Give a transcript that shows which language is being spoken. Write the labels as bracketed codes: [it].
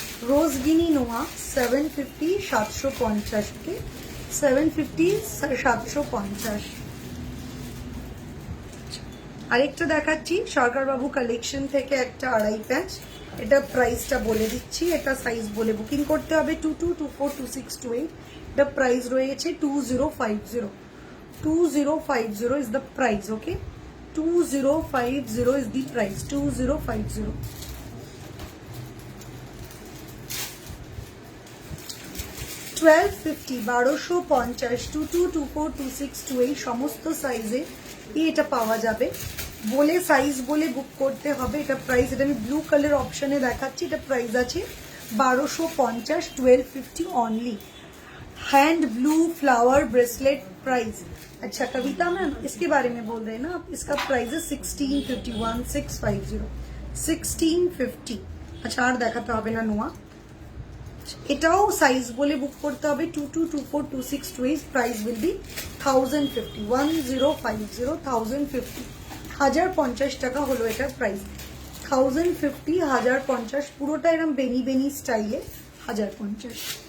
[bn] রোজ গিনি নোয়া 750, 750, ওকে 750, 750। আরেকটা দেখাচ্ছি সরকারবাবু কালেকশন থেকে, একটা আড়াই প্যাচ। এটা প্রাইসটা বলে দিচ্ছি, এটা সাইজ বলে বুকিং করতে হবে 22242628। এটা প্রাইস রয়েছে 2050, [en] 2050 is the price, [bn] okay 2050 is the price, 2050। $1250, 1250, 22242628 সমস্ত সাইজে এটা পাওয়া যাবে। বলে সাইজ বলে বুক করতে হবে। এটা প্রাইস, এটা আমি ব্লু কালার অপশনে দেখাচ্ছি, এটা প্রাইস আছে 1250, 1250 only. [hi] Hand blue flower bracelet price. अच्छा कविता मैम इसके बारे में बोल रहे हैं ना आप, इसका प्राइस है 1650, 1650, 1650। [bn] अच्छा আর দেখাতে হবে না নোয়া, এটাও সাইজ বলে বুক করতে হবে 22242628। [en] Price will be 1050, 1050, 1050। [bn] 1050 টাকা হলো এটার প্রাইস। 1050, 1050 পুরোটা এরকম বেনি বেনি স্টাইলে 1050।